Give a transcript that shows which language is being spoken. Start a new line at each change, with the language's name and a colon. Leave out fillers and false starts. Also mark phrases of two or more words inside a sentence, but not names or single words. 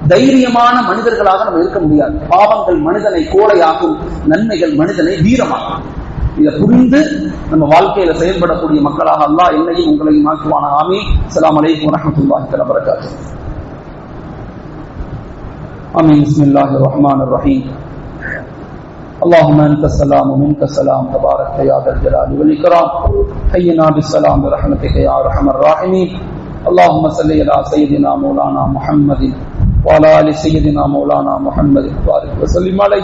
Tamil: தைரியமான மனிதர்களாக நம்ம இருக்க முடியாது. பாவங்கள் மனிதனை கோழையாகும், நன்மைகள் மனிதனை வீரமாகும். இதை புரிந்து நம்ம வாழ்க்கையில செயல்படக்கூடிய மக்களாக அல்லாஹ் என்னையும் உங்களையும் ஆக்குவானா. ஆமீன்.
Arabic: السلام عليكم ورحمة الله و بركاته. آمين بسم الله الرحمن الرحيم. اللهم انت السلام ومنك السلام تبارك يا ذا الجلال والاكرام حينا بالسلام برحمتك يا ارحم الراحمين. اللهم صل على سيدنا مولانا محمد وعلى ال سيدنا مولانا محمد وبارك وسلم عليه.